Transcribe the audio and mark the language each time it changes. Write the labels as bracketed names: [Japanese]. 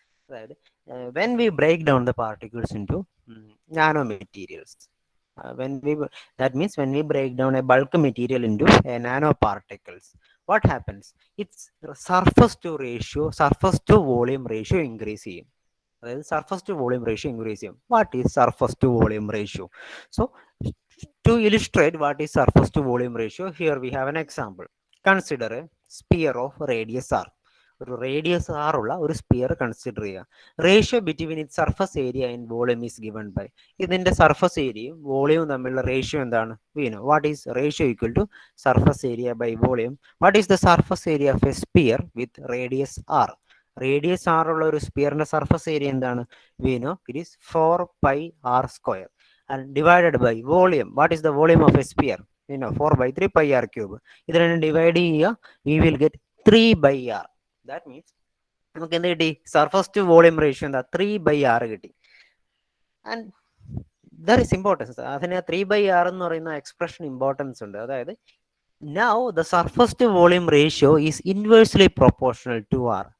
[English] അതായത് when we break down the particles into nano materials, that means when we break down a bulk material into a nanoparticles, what happens? Its surface to volume ratio increase ചെയ്യും. [Malayalam] അതായത് surface to volume ratio increase ചെയ്യും. [English] What is surface to volume ratio? So to illustrate what is surface to volume ratio, here we have an example. Consider a sphere of radius r. [Malayalam] ഒരു radius R ഉള്ള ഒരു sphere consider ചെയ്യുക. [English] ratio between it surface area and volume is given by, [Malayalam] ഇതിന്റെ surface ഏരിയയും വോളിയവും തമ്മിലുള്ള ratio എന്താണ്? [English] We know what is ratio equal to surface area by volume. What is the surface area of a sphere with radius R? [Malayalam] Radius R ഉള്ള ഒരു സ്പിയറിന്റെ surface area എന്താണ്? [English] We know it is 4πr square and divided by volume. What is the volume of a sphere? You know, 4/3 pi r cube. [Malayalam] ഇത് രണ്ടും divide ചെയ്യുക, [English] we will get 3/r. That means [Malayalam] നമുക്ക് എന്ത് കിട്ടി? Surface to volume ratio എന്താ? 3/r കിട്ടി. [English] And there is importance. [Malayalam] അതിന് 3/r എന്ന് പറയുന്ന എക്സ്പ്രഷൻ ഇമ്പോർട്ടൻസ് ഉണ്ട്. അതായത് [English] now the surface to volume ratio is inversely proportional to r.